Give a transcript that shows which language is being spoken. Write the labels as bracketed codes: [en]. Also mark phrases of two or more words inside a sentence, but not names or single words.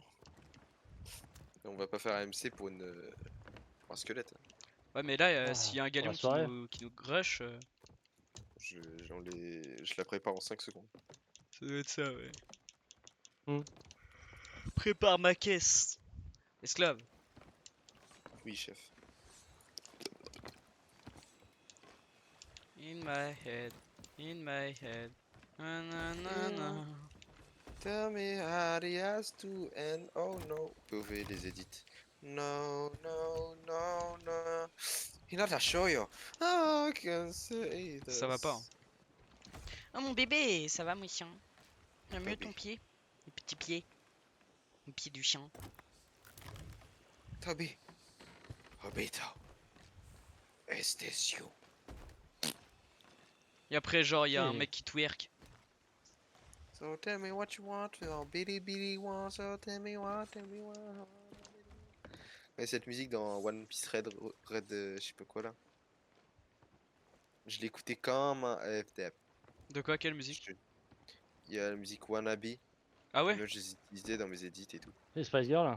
[fr] Et on va pas faire MC pour pour un squelette. Ouais, mais là, Ah, s'il y a un pour galion la soirée. qui nous rush, Je la prépare en 5 secondes. ça doit être ça, ouais. Hmm. Prépare ma caisse. Esclave. Oui, chef. [en] In my head. In my head. Na, na, na, na. Tell me how he has to end. Oh no. POV [fr] les edits. [en] No, no, no, no. Hinata Shoyo. Oh, I can say this. [fr] Ça va pas, hein. Oh mon bébé, ça va mon chien? J'aime mieux Toby. ton pied. Le petit pied. Le pied du chien. Toby. Obito. Estesio. Et après, genre, il y a un Ok. mec qui twerk. [en] So tell me what you want. Oh, Billy Billy wants. So tell me what, tell me what. [fr] Ouais, cette musique dans One Piece Red je sais pas quoi là. Je l'écoutais comme un FTF. De quoi, quelle musique? Il y a la musique Wannabe. Ah ouais? Moi, je les utilisais dans mes edits et tout. Les Spice Girl.